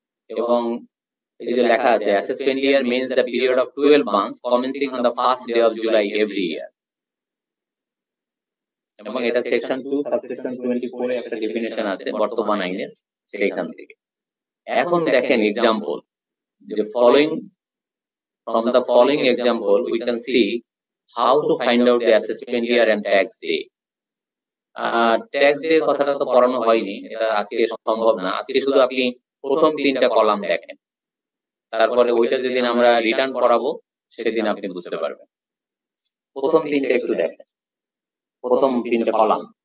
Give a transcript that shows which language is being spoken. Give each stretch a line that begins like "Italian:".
Bangla: এবং এই যে লেখা আছে
English: Assessment year means the period of 12 months commencing on the first day of July every year।
Bangla: এবং এটা সেকশন 2 সাবসেকশন 24 এ একটা ডেফিনিশন আছে বর্তমান আইনের, সেইখান থেকে। এখন দেখেন एग्जांपल, যে
English: from the following example we can see how to find out the assessment year and tax day।
Bangla: Tax day কথাটা তো পড়ানো হয়নি, এটা আজকে সম্ভব না। আজকে শুধু আপনি প্রথম 3টা কলাম দেখেন, তারপরে ওইটা যেদিন আমরা রিটার্ন করাবো সেদিন আপনি বুঝতে পারবেন। প্রথম 3টা একটু দেখেন, প্রথম 3টা কলাম।